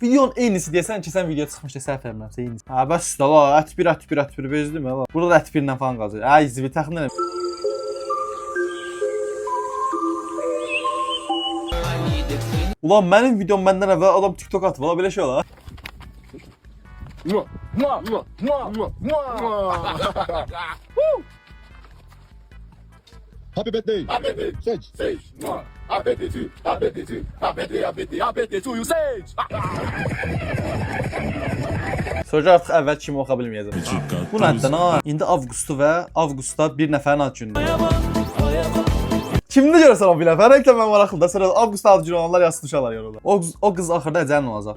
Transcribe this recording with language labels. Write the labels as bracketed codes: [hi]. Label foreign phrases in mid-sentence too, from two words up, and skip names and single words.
[az] Videonun eynisi deyəsən keçən video çıxmışdı səhv eləmirəmsə eynisi. Ha bəs də la ət1 bezdim la. Burada da ət1 ilə falan qalacaq. Ay zibi təxminən. Ulan mənim videom məndən əvvəl adam TikTok atıb, valla belə şey olar. [en] Happy birthday. Happy birthday. [az] Seç. Seç. [en] Happy birthday. Happy birthday. Happy birthday. Happy birthday. Happy birthday to you. [az] Seç. Sonra artıq əvvəl kimi oxa bilməyəcəm. Bu nədən ha? İndi avqustu və avqustda bir nəfərin ad günüdür. Kimdə görsən o bir nəfər? Həqiqətən mən maraqlıdır. Sonra avqustda ad günü olanlar yazsın uşaqlar yorumda. O qız axırda əcəlin olacaq.